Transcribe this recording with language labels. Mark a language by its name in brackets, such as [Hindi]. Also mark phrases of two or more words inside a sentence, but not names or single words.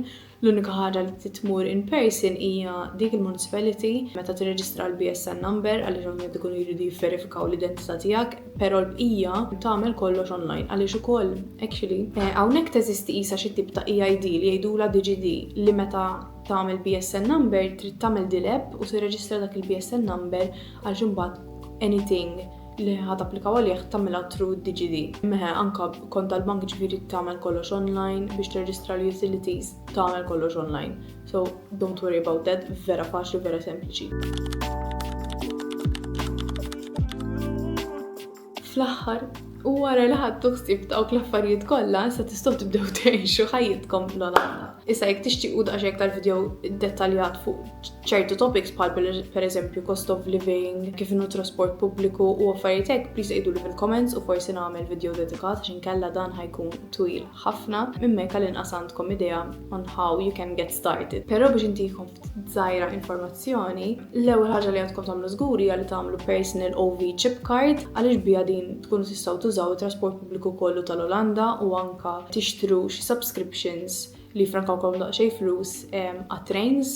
[Maltese] L-unika ħaġa li titmur [English] in person [Maltese] hija dik il-municipality meta tirreġistra l-BSN number għaliex ovvjament ikunu jridu jivverifikaw l-identità tiegħek, però l-bqija tagħmel kollox online għaliex ukoll actually hawnhekk teżisti qisha xi tip ta' EID li jgħidula DGD li meta tagħmel BSN number trid tagħmel dileb u tirreġistra dak il-BSN number għaliex imbagħad anything li ħad applikaw għalih tagħmilha through DGD. Meħe anke kont tal-bank ġifieri tagħmel kollox online biex tirreġistra l-utilities tagħmel kollox online. [English] So don't worry about that, [Maltese] vera faċli, vera sempliċi. Fl-aħħar u wara li ħadtu ħsieb dawk l-affarijiet kollha, issa tistgħu tibdew tgħixu ħajjitkom l-Olanda. Issa jekk tixtiequ daqsxejn aktar video dettaljat fuq ċertu topics bħal pereżempju [English] cost of living, [Maltese] kif inhu trasport pubbliku u affarijiet hekk, please qgħiduli fil-comments u forsi nagħmel video dedikat għax inkella dan ħajkun twil ħafna minn hekk għall-inqas għandkom idea [English] on how you can get started. [Maltese] Però biex intikom żgħira informazzjoni, l-ewwel ħaġa li għandkom tagħmlu żguri hija li tagħmlu [English] personal OV chip card [Maltese] għaliex biha din tkunu tistgħu tużaw it-trasport pubbliku kollu tal-Olanda u anke tixtru xi subscriptions li frankawkom daqsxejn flus għat-trains.